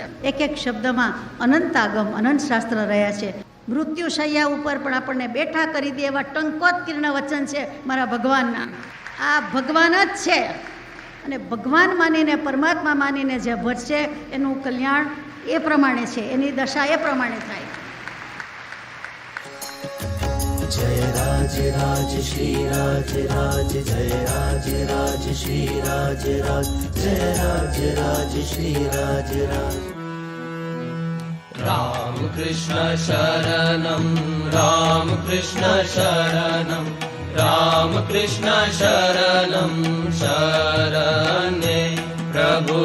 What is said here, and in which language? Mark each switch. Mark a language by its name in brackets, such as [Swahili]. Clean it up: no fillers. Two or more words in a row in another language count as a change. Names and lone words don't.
[Gujarati] એક એક શબ્દમાં અનંત આગમ, અનંત શાસ્ત્ર રહ્યા છે. મૃત્યુ શૈયા ઉપર પણ આપણને બેઠા કરી દે એવા ટંકોત્કીર્ણ વચન છે મારા ભગવાનના. આ ભગવાન જ છે અને ભગવાન માનીને, પરમાત્મા માનીને જે ભજશે એનું કલ્યાણ એ પ્રમાણે છે, એની દશા એ પ્રમાણે થાય. [Hindi] जय राज राज श्री राज राज, जय राज राज श्री राज राज, जय राज राज श्री राज राज. [Sanskrit] राम कृष्ण शरणं, राम कृष्ण शरणं, राम कृष्ण शरणं शरण्ये प्रभु.